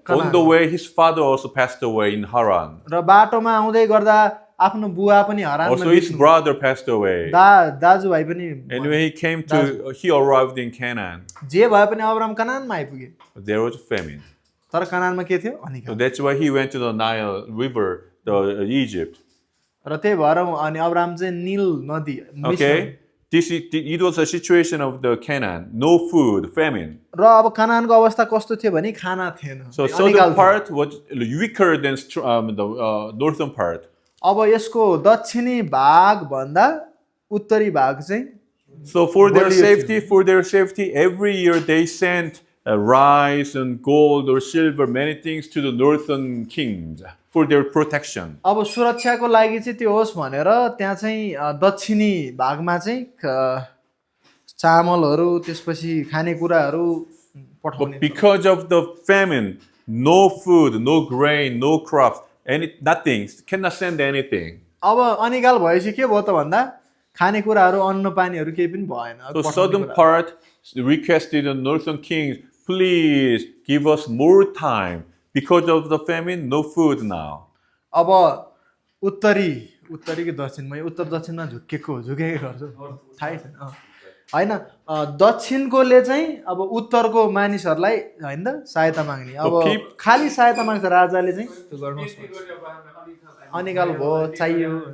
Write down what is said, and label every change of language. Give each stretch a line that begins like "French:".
English: On the way, his father also passed away in Haran.
Nepali: र बाटोमा आउँदै गर्दा आफ्नो बुवा पनि हरानमा
English: Also, his brother passed away.
Nepali: दाजुभाइ पनि
English: And when he arrived in Canaan.
Nepali: जे भए पनि अब्राम कनानमा आइपुग्यो
English: There was famine.
Nepali: तर कनानमा के थियो
English: So
Nepali: अनिकाल
English: that's why he went to the Nile River, Egypt.
Nepali: र त्यही भएर अनि अब्राम चाहिँ नील नदी
English: Okay, it was a situation of the Canaan, no food, famine.
Nepali: र अब कनानको अवस्था कस्तो थियो भने खाना थिएन
English: So southern part was weaker than the northern part.
Nepali: अब यसको दक्षिणी भाग भन्दा उत्तरी भाग चाहिँ
English: So for their safety, every year they sent rice and gold or silver, many things to the northern kings for their protection.
Nepali: अब सुरक्षाको लागि चाहिँ त्यो होस् भनेर त्यहाँ चाहिँ दक्षिणी भागमा चाहिँ चामलहरू त्यसपछि खानेकुराहरू पठाउने
English: But because of the famine, no food, no grain, no crops, nothing, cannot send anything.
Nepali: अब अनिकाल भएपछि के भयो त भन्दा खानेकुराहरू अन्न पानीहरू केही पनि भएन
English: So southern part requested the northern kings, please give us more time. Because of the famine, no food now.
Nepali: अब उत्तरी कि दक्षिण म उत्तर दक्षिणमा झुकेको गर्छु थाहै छैन होइन दक्षिणकोले चाहिँ अब उत्तरको मानिसहरूलाई होइन सहायता माग्ने अब खाली सहायता माग्छ राजाले चाहिँ त्यो गर्नुहोस् अनिकाल भयो चाहियो